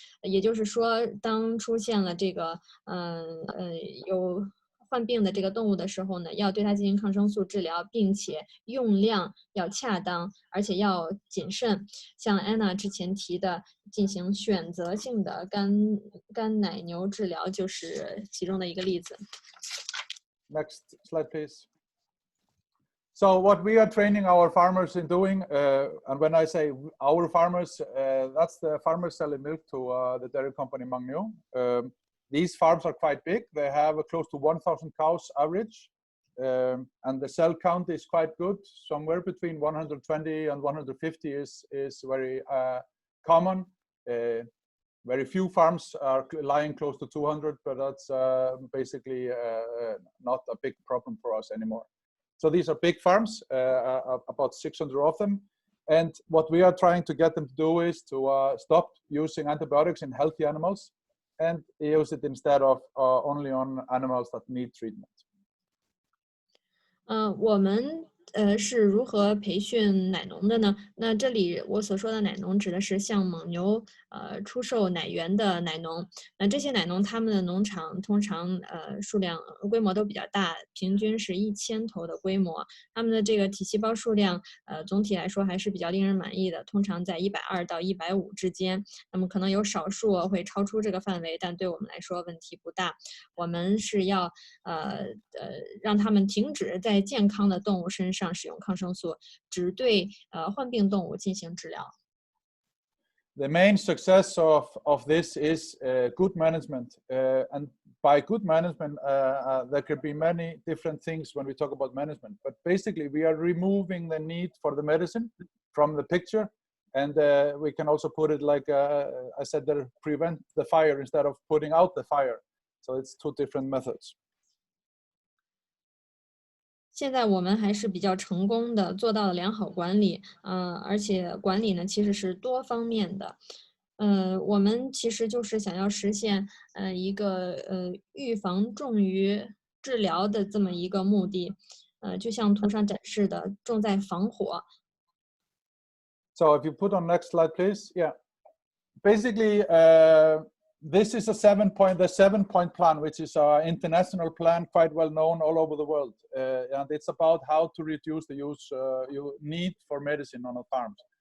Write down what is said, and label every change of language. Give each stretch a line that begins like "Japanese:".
Chinese: 也就是说，当出现了这个有患病的这个动物的时候呢，要对它进行抗生素治疗，并且用量要恰当，而且要谨慎。像安娜之前提的，进行选择性的干奶牛治疗就是其中的一个例子。
English: Next slide, please. So what we are training our farmers in doing, and when I say our farmers, that's the farmers selling milk to the dairy company Magnio. These farms are quite big. They have close to 1,000 cows average, and the cell count is quite good. Somewhere between 120 and 150 is very common. Very few farms are lying close to 200, but that's basically not a big problem for us anymore. So these are big farms, about 600 of them. And what we are trying to get them to do is to stop using antibiotics in healthy animals and use it instead of only on animals that need treatment.
Chinese: 我们是如何培训奶农的呢？那这里我所说的奶农指的是向蒙牛出售奶源的奶农。那这些奶农他们的农场通常数量规模都比较大，平均是1000头的规模。他们的这个体细胞数量总体来说还是比较令人满意的，通常在120到150之间。那么可能有少数会超出这个范围，但对我们来说问题不大。我们是要让他们停止在健康的动物身上使用抗生素，只对患病动物进行治疗。
English: The main success of this is good management, and by good management, there could be many different things when we talk about management. But basically, we are removing the need for the medicine from the picture, and we can also put it like I said, there, prevent the fire instead of putting out the fire. So it's two different methods.
Chinese: 现在我们还是比较成功的做到了良好管理，而且管理呢其实是多方面的，我们其实就是想要实现一个预防重于治疗的这么一个目的，就像图上展示的，重在防火。
English: So if you put on next slide, please. Yeah, basically. This is the 7-point plan, which is an international plan, quite well known all over the world. And it's about how to reduce the use you need for medicine on a farm.